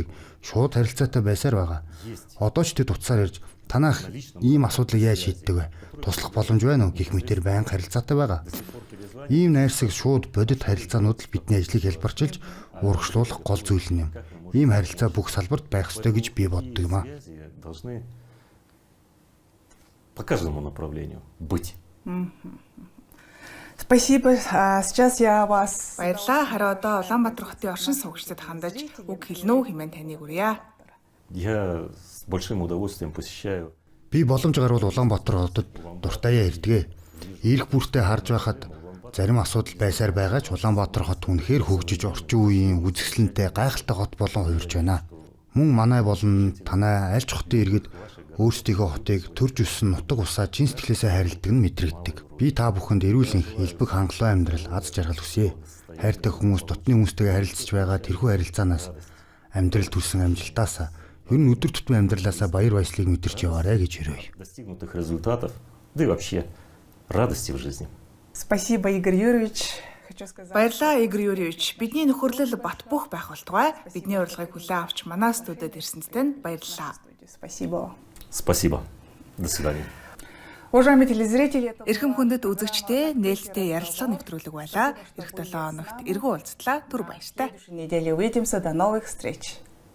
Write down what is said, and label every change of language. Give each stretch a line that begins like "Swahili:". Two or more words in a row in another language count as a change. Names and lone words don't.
Mongolian: Шууд харилцаатай байсаар байгаа. Одоо ч тэд утсаар ярьж танах ийм асуудлыг яаж шийддэг вэ? Туслах боломж байна уу гэх мэтээр байнга харилцаатай байгаа. Ийм найрсаг шууд бодит харилцаанууд л бидний ажлыг хэлбэрчилж урагшлуулах гол зүйл юм. Ийм харилцаа бүх салбарт байх ёстой гэж би боддог юм а.
Russian: Должны по каждому направлению быть. Спасибо. Сейчас я вас...
Mongolian: Баярлалаа. Харин одоо Улаанбаатар хотын оршин суугчдад хандаж үг хэлнэ үү хэмээн таныг хүрье.
Russian: Я с большим удовольствием посещаю.
Mongolian: Би боломж гарвал Улаанбаатар хотод дуртаяа ирдэг. Ирэх бүртээ харж байхад зарим асуудал байсаар байгаа ч Улаанбаатар хот үнэхээр хөгжиж орчин үеийн үзэсгэлэнтэй гайхалтай хот болон хувирж байна. Мөн манай болон танай аль ч хотын иргэд өөрсдийнхөө хотыг төрж өссөн нутаг усаа чин сэтгэлээсээ харилдаг нь мэдрэгдэг. Би та бүхэнд эрүүл энх, элбэг хангалуун амьдрал, аз жаргал хүсье. Хайртай хүмүүс дотны хүмүүстэйгээ харилцаж байгаа тэрхүү харилцаанаас амьдрал төрсэн амжилтаасаа ер нь өдөр тутмын амьдралаасаа баяр баясгалыг мэдэрч яваарэ гэж өрөөе.
Russian: Достигнутых результатов, да и вообще радости в жизни. Спасибо, Игорь Юрьевич. Хочу сказать...
Mongolian: Баярлалаа Игорь Юрьевич. Бидний нөхөрлөл бат бөх байх болтугай. Бидний урилгыг хүлээн авч манай студид ирсэнд танд баярлалаа.
Russian: Спасибо. Спасибо. До свидания. Уважаемые телезрители,
Mongolian: Эрхэм хүндэт үзэгчдээ нээлттэй ярилцлага нэвтрүүлэг байлаа. Эх 7 хоногт эргүү уулзтлаа. Түр баяртай.
Russian: в следующей неделе увидимся. До новых встреч.